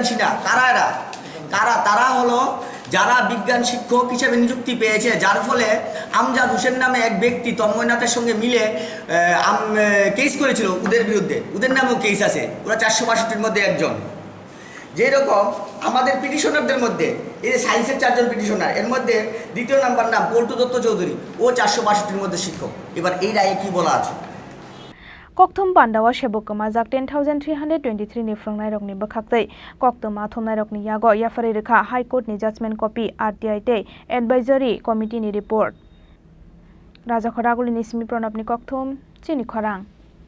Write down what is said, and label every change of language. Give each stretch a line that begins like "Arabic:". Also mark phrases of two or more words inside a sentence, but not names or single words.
Bangla: সিনহা কারা এরা তারা হলো যারা বিজ্ঞান শিক্ষক হিসেবে নিযুক্তি পেয়েছে যার ফলে আমজাদ হোসেন নামে এক ব্যক্তি তন্ময়নাথের সঙ্গে মিলে কেস করেছিল ওদের বিরুদ্ধে ওদের নামেও কেস আছে ওরা 462-র মধ্যে একজন যেরকম আমাদের পিটিশনারদের মধ্যে এই যে সায়েন্সের 4 জন পিটিশনার এর মধ্যে দ্বিতীয় নাম্বার নাম পল্টু দত্ত চৌধুরী ও 462-র মধ্যে শিক্ষক এবার এই রায়ে কি বলা আছে
Kok Borok: kokthum pandawa seboko majak 10,323 ni phrangnai rokni bokhaktei kokthum athomnai rokni yago yafari rekha High Court ni
English: judgment copy
Kok Borok: RTI te
English: advisory committee
Kok Borok: ni report Raja Khoraguli ni simi pranab ni kokthum Chini Khorang